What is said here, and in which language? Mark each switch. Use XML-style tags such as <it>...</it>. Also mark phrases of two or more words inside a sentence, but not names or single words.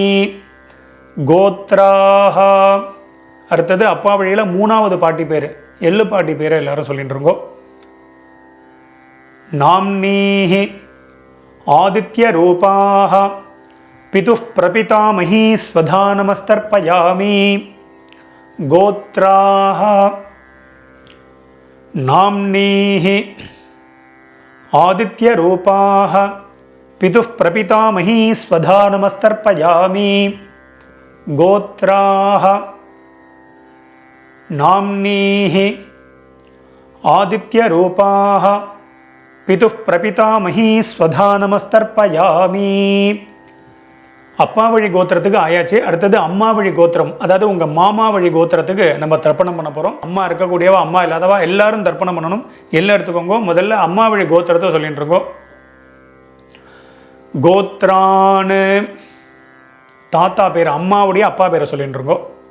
<ta>கோத்ராஹ, அடுத்தது அப்பா வழியில் மூணாவது பாட்டி பேர், எள்ளு பாட்டி பேரை எல்லாரும் சொல்லிட்டு இருக்கோம்.</ta> <sa>नाम्नीः आदित्य रूपाः पितुः प्रपितामही स्वधा नमस्तर्पयामि. गोत्राः नाम्नीः आदित्यरूपाः पितुः प्रपितामही स्वधा नमस्तर्पयामि गोत्राः नाम्नीः आदित्यरूपाः पितुः प्रपितामही स्वधा नमस्तर्पयामि</sa> <ta>அப்பா வழி கோத்திரத்துக்கு ஆயாச்சு. அடுத்தது அம்மா வழி கோத்திரம், அதாவது உங்கள் மாமா வழி கோத்திரத்துக்கு நம்ம தர்ப்பணம் பண்ண போகிறோம். அம்மா இருக்கக்கூடியவா அம்மா இல்லாதவா எல்லாரும் தர்ப்பணம் பண்ணணும். எல்லாம் எடுத்துக்கோங்க. முதல்ல அம்மா வழி கோத்திரத்தை சொல்லிட்டு இருக்கோம். கோத்ரான்னு தாத்தா பேர், அம்மாவுடைய அப்பா பேரை சொல்லிட்டு இருக்கோம்.</ta>